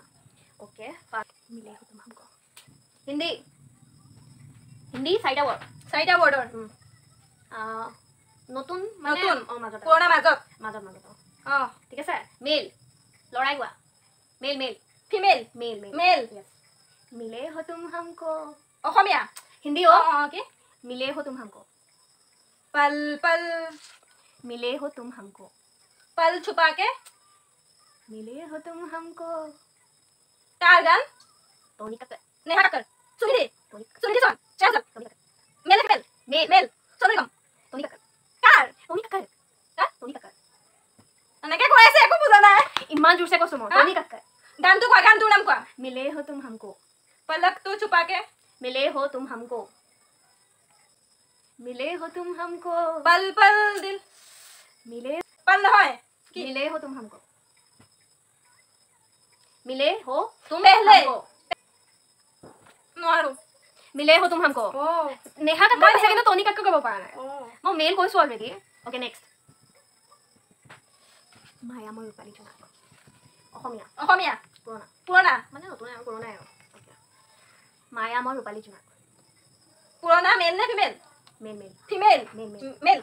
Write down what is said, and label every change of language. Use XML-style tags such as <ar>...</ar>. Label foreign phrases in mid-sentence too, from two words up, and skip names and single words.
<hi>ওকে, मिले तुम हमको। হিন্দী।</hi> <as>হিন্দী চাৰিটা ৱৰ্ড। চাৰিটা ৱৰ্ডৰ। নতুন নতুন। মাজত। পুৰণা মাজত। মাজত। ঠিক আছে। মেল। লৰাই গোৱা। মেল। ফিমেল। মেল।</as> <hi>मिले हो तुम हमको।</hi> <as>অসমীয়া।</as> <hi>हिंदी हो।</hi> <as>কি?</as> <hi>मिले हो तुम हमको। पल पल। मिले हो तुम हमको। पल छुपा के। मिले हो तुम हमको।</hi> <as>কাৰ গান। टोनी कक्कर। नेहा कक्कर। सुनिधि सोन। शेरसल। मेल सोनू निगम। टोनी कक्कर। कार। टोनी कक्कर। এনেকে কৈ আছে, একো বুজা নাই। ইমান জোৰছে কৈছো মই। टोनी कक्कर। গানটো কোৱা, গানটোৰ নাম কোৱা।</as> <hi>मिले हो तुम हमको। पलक तो छुपा के। मिले हो तुम हमको। मिले हो तुम हमको। पल पल दिल। मिले।</hi> <as>पल নহয়।</as> <hi>मिले हो तुम हमको। मिले हो तुम पहले। हमको।</hi> <as>নোৱাৰো।</as> <hi>मिले हो तुम हमको।</hi> <as>नेहा कक्कर কৈছে কিন্তু टोनी कक्कर ক'ব পৰা নাই। মই মেল কৈছো অলৰেডি।</as> <en>okay, next.</en> <as>মায়া মই ৰূপালী জোনাক। অসমীয়া। পুৰণা। মানে নতুন আৰু পুৰণাই আৰু। মায়া মই ৰূপালী জোনাক। পুৰণা মেল নে ফিমেল? মেল। ফিমেল। মেল।</as>